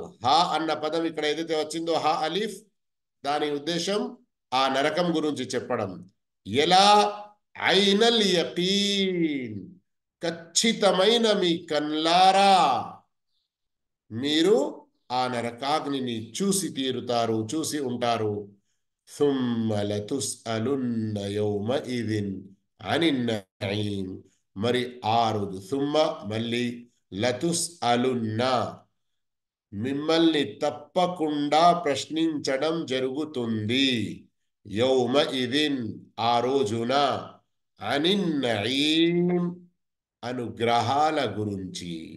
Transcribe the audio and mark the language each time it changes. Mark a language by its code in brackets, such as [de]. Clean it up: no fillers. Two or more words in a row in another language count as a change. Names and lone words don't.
[te] హా అన్న పదం ఇక్కడ ఏదైతే వచ్చిందో, హా అలీఫ్, దాని ఉద్దేశం ఆ నరకం గురించి చెప్పడం. ఎలా? [ar] عين اليقين, [te] ఖచ్చితమైన మీ కన్లారా మీరు ఆ నరకాగ్నిని చూసి తీరుతారు, చూసి ఉంటారు. [ar] ثم لتسألن يومئذ عن النعيم, [te] మరి ఆ రోజు, ثم, మళ్ళీ, లతుస్అలున్న, మిమ్మల్ని తప్పకుండా ప్రశ్నించడం జరుగుతుంది. యౌమఇదిన్, ఆ రోజున, [ar] عن النعيم, [te] అనుగ్రహాల గురించి.